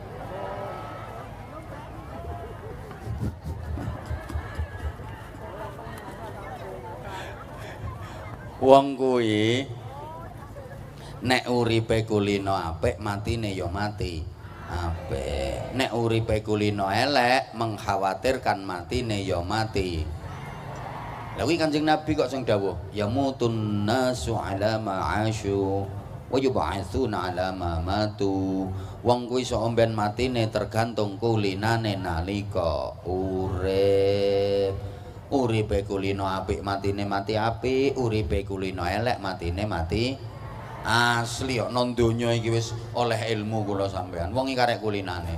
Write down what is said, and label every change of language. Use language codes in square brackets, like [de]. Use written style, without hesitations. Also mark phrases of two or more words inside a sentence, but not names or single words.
[jv] Wong kuwi nek uripe kulino apik matine ya mati apik. Nek uripe kulino elek mengkhawatirkan matine ya mati. Lha kuwi Kanjeng Nabi kok sing dawuh [ar] يموت الناس على ما عاشوا ويبعثون على ما ماتوا. [jv] Wong kuwi sok mben matine tergantung kulinane nalika urip. Uripe kulino apik matine mati apik, uripe kulino elek matine mati asli. Kok nang donya iki wis oleh ilmu kula sampean. Wong iki karek kulinane.